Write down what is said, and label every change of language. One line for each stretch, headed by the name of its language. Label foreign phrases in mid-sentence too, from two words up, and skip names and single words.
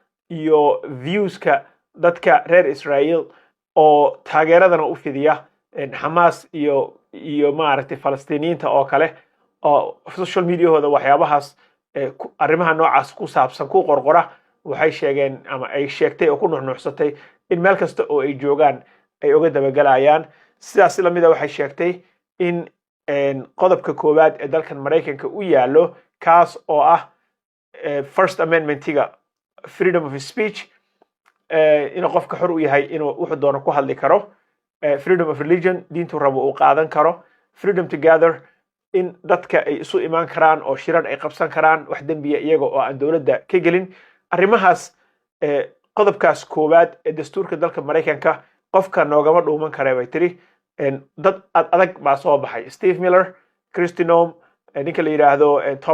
Somali: iyo viewska dadka reer Israel oo taageeradana u fidiya Hamas iyo maaragtay Falastiiniyiinta oo kale oo
English: social media-hooda
Somali: waxyaabahaas arrimaha noocaas ku saabsan ku qorqora waxay sheegeen ama ay sheegtay oo ku nuxnuxsatay in meel kasta oo ay joogaan ay uga dabagalayaan sidaas la mid ah waxay sheegtay in qodobka koowaad ee dalkan Mareykanka u yaalo kaas oo ah First Amendment-iga
English: freedom of speech
Somali: inuu qofka xor u yahay inuu wuxuu doono ku hadli karo
English: freedom of religion
Somali: diintu rabo uu qaadan karo freedom
English: to gather in
Somali: dadka ay isu imaan karaan oo shirar ay qabsan karaan wax dembiya iyaga oo aan dowladda ka gelin arrimahaas qodobkaas koowaad ee dastuurka dalka Mareykanka qofka noogama dhuuman kara bay tiri dad adag baa soo baxay Steve Miller Kristi Noem ninka la yiraahdo Tom